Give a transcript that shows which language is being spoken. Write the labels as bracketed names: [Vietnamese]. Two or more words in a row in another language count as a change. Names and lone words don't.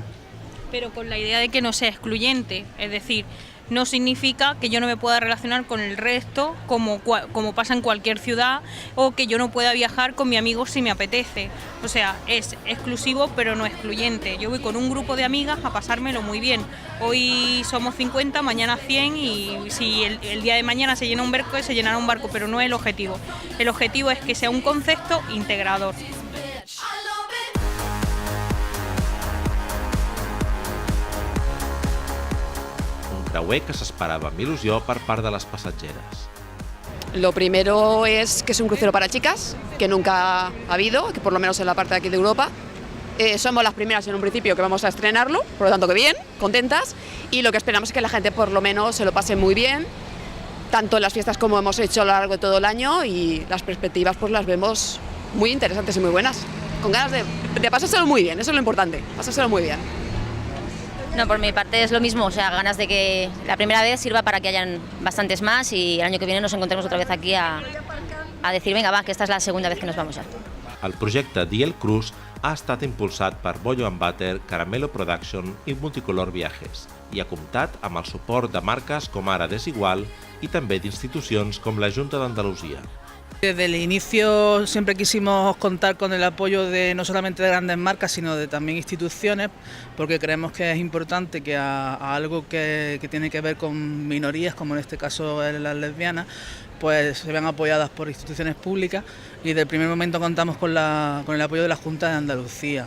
[Spanish] Pero con la idea de que no sea excluyente, es decir, no significa que yo no me pueda relacionar con el resto como pasa en cualquier ciudad o que yo no pueda viajar con mi amigo si me apetece. O sea, es exclusivo pero no excluyente. Yo voy con un grupo de amigas a pasármelo muy bien. Hoy somos 50, mañana 100 y si el día de mañana se llena un barco, se llenará un barco, pero no es el objetivo. El objetivo es que sea un concepto integrador. [Catalan] Creuer que s'esperava amb il·lusió per part de les passatgeres. [Spanish] Lo primero es que es un crucero para chicas, que nunca ha habido, que por lo menos en la parte de aquí de Europa. Somos las primeras en un principio que vamos a estrenarlo, por lo tanto que bien, contentas. Y lo que esperamos es que la gente por lo menos se lo pase muy bien, tanto en las fiestas como hemos hecho a lo largo de todo el año y las perspectivas pues las vemos muy interesantes y muy buenas. Con ganas de pasárselo muy bien, eso es lo importante, pasárselo muy bien. No, por mi parte es lo mismo, o sea, ganas de que la primera vez sirva para que hayan bastantes más y el año que viene nos encontremos otra vez aquí a decir, venga, va, que esta es la segunda vez que nos vamos ya. [Catalan] El projecte DL Cruise ha estat impulsat per Bollo & Butter, Caramelo Production i Multicolor Viajes i ha comptat amb el suport de marques com ara Desigual i també d'institucions com la Junta d'Andalusia. [Spanish] Desde el inicio siempre quisimos contar con el apoyo de no solamente de grandes marcas, sino de también instituciones, porque creemos que es importante que a algo que tiene que ver con minorías, como en este caso las lesbianas, pues se vean apoyadas por instituciones públicas y desde el primer momento contamos con el apoyo de la Junta de Andalucía.